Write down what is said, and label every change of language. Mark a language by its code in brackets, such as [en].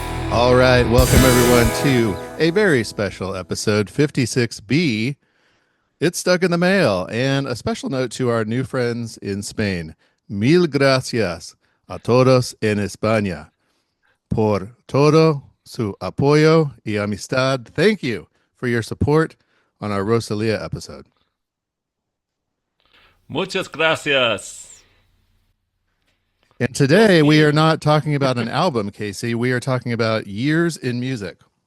[en] All right, welcome everyone to a very special episode 56B. It's stuck in the mail, and a special note to our new friends in Spain. [es] Mil gracias a todos en España por todo su apoyo y amistad. [en] Thank you for your support on our Rosalia episode. [es] Muchas gracias. [en] And [es] Dios [en] today we are [es] mío. [en] not talking about an album, Casey. We are talking about years in music.